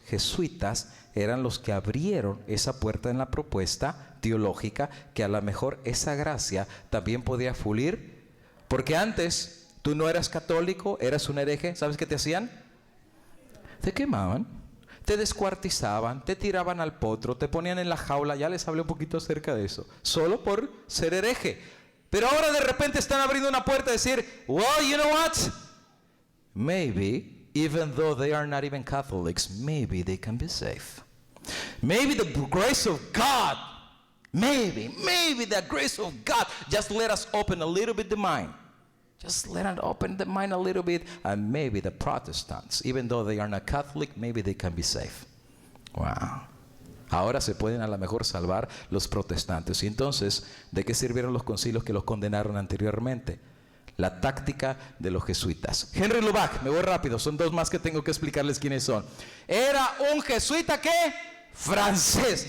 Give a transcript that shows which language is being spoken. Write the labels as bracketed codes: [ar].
[es] jesuitas eran los que abrieron esa puerta en la propuesta teológica, que a lo mejor esa gracia también podía fluir, porque antes tú no eras católico, eras un hereje. ¿Sabes qué te hacían? Te quemaban, te descuartizaban, te tiraban al potro, te ponían en la jaula. Ya les hablé un poquito acerca de eso, solo por ser hereje. Pero ahora de repente están abriendo una puerta a decir, [en] well, you know what? Maybe, even though they are not even Catholics, maybe they can be safe. Maybe the grace of God, maybe the grace of God, just let us open a little bit the mind. Just let us open the mind a little bit, and maybe the Protestants, even though they are not Catholic, maybe they can be safe. Wow. [es] Ahora se pueden a lo mejor salvar los protestantes. Y entonces, ¿de qué sirvieron los concilios que los condenaron anteriormente? La táctica de los jesuitas. Henry Lubac, me voy rápido, son dos más que tengo que explicarles quiénes son. Era un jesuita que francés.